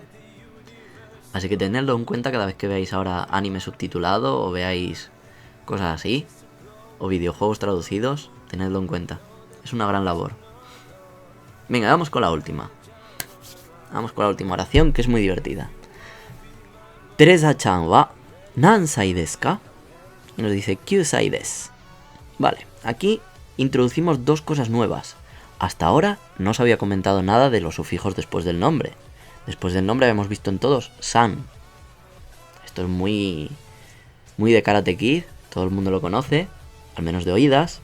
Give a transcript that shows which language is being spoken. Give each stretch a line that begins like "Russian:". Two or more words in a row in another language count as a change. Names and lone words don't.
Spanish: Así que tenedlo en cuenta cada vez que veáis ahora anime subtitulado o veáis cosas así, o videojuegos traducidos, tenedlo en cuenta. Es una gran labor. Venga, vamos con la última. Vamos con la última oración, que es muy divertida.
Japanese: テレサちゃんは何歳ですか?
Spanish: Y nos dice
Japanese: 九歳です.
Spanish: Vale, aquí introducimos dos cosas nuevas. Hasta ahora no os había comentado nada de los sufijos después del nombre. Después del nombre habíamos visto en todos san. Esto es muy de Karate Kid, todo el mundo lo conoce, al menos de oídas.